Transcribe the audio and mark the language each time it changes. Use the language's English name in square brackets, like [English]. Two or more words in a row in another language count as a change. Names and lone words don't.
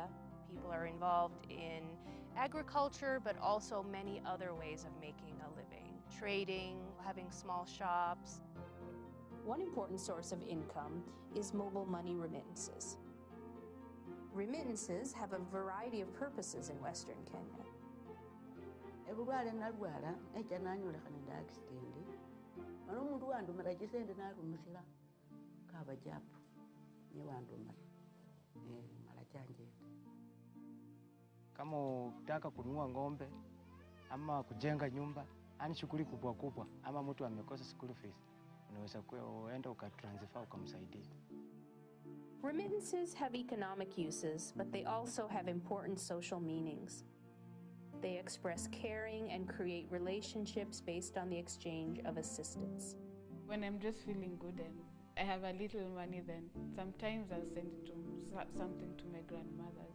[English] People are involved in agriculture, but also many other ways of making a living. Trading, having small shops. One important source of income is mobile money remittances. Remittances have a variety of purposes in Western Kenya. [Luyia] Ebulwale nalwala echa nanyolekana nda accident mano omundu wandumira chisende narumisira kaba japu ni wandumira mara chanjeta. [Swahili] Kama ukitaka kununua ng'ombe ama kujenga nyumba, ani shughuli kubwa kubwa, ama mtu amekosa [English] school fees, [Swahili] unaweza kuenda ukatransfer ukamsaidia. [English] Remittances have economic uses, but they also have important social meanings. They express caring and create relationships based on the exchange of assistance. When I'm just feeling good and I have a little money, then sometimes I'll send something to my grandmothers.